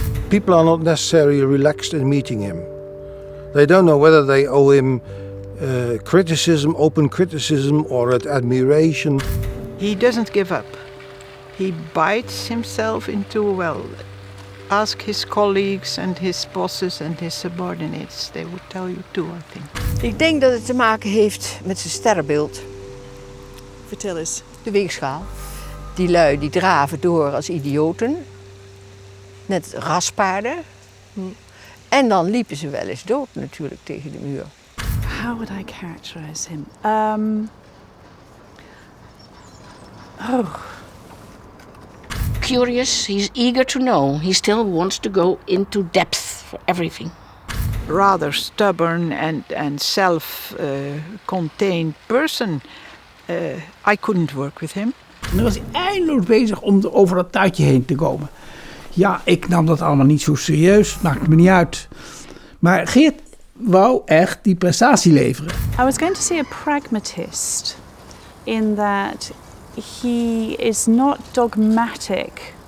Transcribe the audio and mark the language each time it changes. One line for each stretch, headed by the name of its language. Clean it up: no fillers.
English: People are not necessarily relaxed in meeting him. They don't know whether they owe him criticism, open criticism, or admiration. He doesn't give up. He bites himself into, well, ask his colleagues and his bosses and his subordinates. They would tell you too, I think.
Dutch: Ik denk dat het te maken heeft met zijn sterrenbeeld. Vertel eens. De weegschaal. Die lui die draven door als idioten. Net raspaarden. En dan liepen ze wel eens dood natuurlijk tegen de muur.
English: How would I characterize him? Curious, he's eager to know. He still wants to go into depth for everything. Rather stubborn and self-contained person. I couldn't work with him.
Dutch: En dan was hij eindeloos bezig om over dat tuitje heen te komen. Ja, ik nam dat allemaal niet zo serieus, maakt me niet uit. Maar Geert wou echt die prestatie leveren.
English: I was going to say a pragmatist in that he is not dogmatic.